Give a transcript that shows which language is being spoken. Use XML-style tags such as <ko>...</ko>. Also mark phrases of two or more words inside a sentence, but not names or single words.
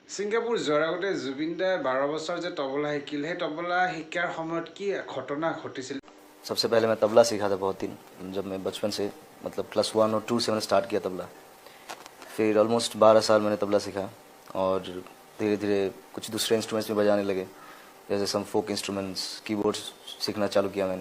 <as>ছিংগাপুৰ যোৱাৰ আগতে জুবিন দাই 12 বছৰ যে তবলা শিকিল সেই তবলা শিকাৰ সময়ত কি ঘটনা ঘটিছিল?</as> <hi>सबसे पहले मैं तबला सीखा था बहुत दिन, जब मैं बचपन से मतलब क्लास 1 और 2 से मैंने स्टार्ट किया तबला। फिर ऑलमोस्ट 12 साल मैंने तबला सीखा और धीरे धीरे कुछ दूसरे इंस्ट्रूमेंट्स भी बजाने लगे, जैसे</hi> <en>some folk instruments,</en> <hi>कीबोर्ड्स सीखना चालू किया मैंने।</hi>